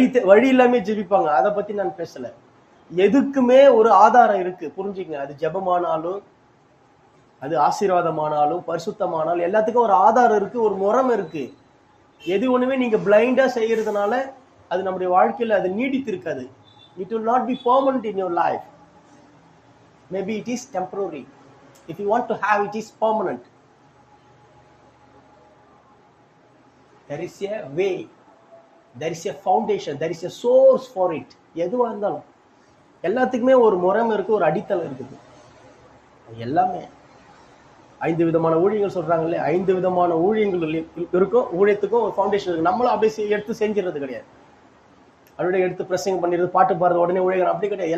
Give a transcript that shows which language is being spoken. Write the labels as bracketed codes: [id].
[ta] வழி இல்லாம ஜெபிப்பாங்க, அதை பத்தி நான் பேசல. எதுக்குமே ஒரு ஆதாரம் இருக்கு, புரிஞ்சுங்க. அது ஜெபமானாலும், அது ஆசீர்வாதமானாலும், பரிசுத்தமானாலும் எல்லாத்துக்கும் ஒரு ஆதாரம் இருக்கு, ஒரு முறம் இருக்கு. எது ஒண்ணுமே நீங்க பிளைண்டா செய்யறதுனால அது நம்முடைய வாழ்க்கையில அது நீடித்து இருக்காது. [en] It will not be permanent in your life. Maybe it is temporary. If you want to have, it is permanent. There is a way, there is a foundation, there is a source for it. [ta] எதுவா இருந்தாலும் எல்லாத்துக்குமே ஒரு முறம் இருக்கு, ஒரு அடித்தளம் இருக்குது. எல்லாமே 5 விதமான ஊழியங்கள் சொல்றாங்களே, 5 விதமான ஊழியங்கள் இருக்கும். ஊழியத்துக்கும் ஒரு ஃபவுண்டேஷன் இருக்கு. நம்மளும் அப்படியே எடுத்து செஞ்சிடறது கிடையாது. அப்படியே எடுத்து பிரசங்கம் பண்ணிடுறது, பாட்டு பாடுறது, உடனே ஊழியர்கள் அப்படி கிடையாது.